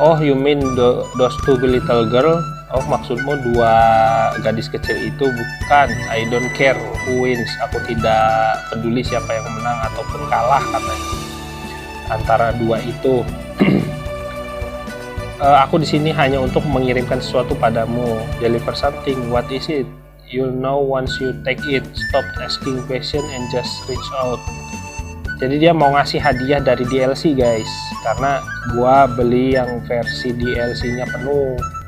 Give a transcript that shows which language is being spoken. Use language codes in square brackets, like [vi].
[en] Oh, you mean those two little girl? [id] Oh, maksudmu 2 gadis kecil itu? Bukan. [en] I don't care who wins. [id] Aku tidak peduli siapa yang menang ataupun kalah, katanya. Antara 2 itu. Aku di sini hanya untuk mengirimkan sesuatu padamu. [en] Deliver something. What is it? You'll know once you take it. Stop asking question and just reach out. [id] Jadi dia mau ngasih hadiah dari DLC, guys. Karena gua beli yang versi DLC-nya penuh.